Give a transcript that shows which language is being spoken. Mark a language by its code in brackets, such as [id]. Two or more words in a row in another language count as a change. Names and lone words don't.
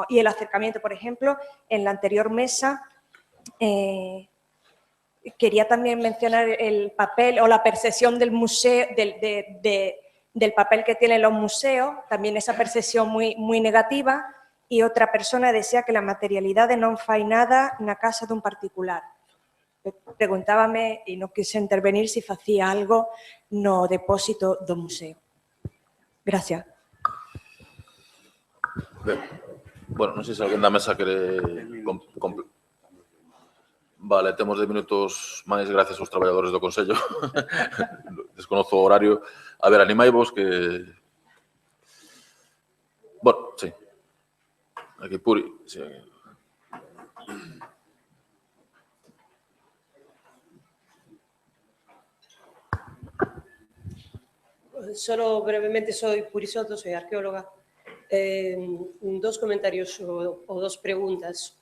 [es] Y el acercamiento, por ejemplo, en la anterior mesa quería también mencionar el papel o la percepción del museo, del papel que tienen los museos, también esa percepción muy, muy negativa, y otra persona decía que la [gl] materialidade non fai nada na casa dun particular. Preguntábame, e non quise intervenir, se facía algo no depósito do museo. Gracias. Bueno, non sei se alguén da mesa quere... Vale, temos 10 minutos máis gracias aos traballadores do Consello. Desconozo o horario. A ver, animai-vos que... Bueno, sí. Aquí, Puri. Sí. [es] Solo brevemente, soy Puri Soto, soy arqueóloga. Dos comentarios o dos preguntas.